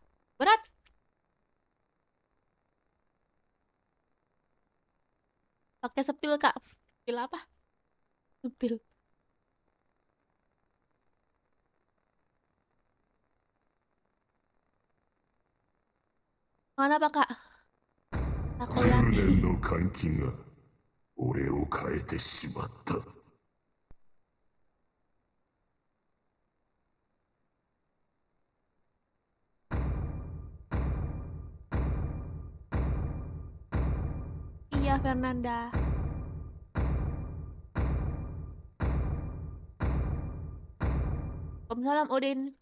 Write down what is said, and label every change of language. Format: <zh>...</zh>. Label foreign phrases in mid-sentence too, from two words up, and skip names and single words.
<id>Berat. Pakai sepil kak. Sepil apa? Sepil. Mana apa kak? 10 Takoyaki.</id> <ja>年の監禁が俺を変えてしまった。</ja> <id>Iya Fernanda. Waalaikumsalam Udin.</id>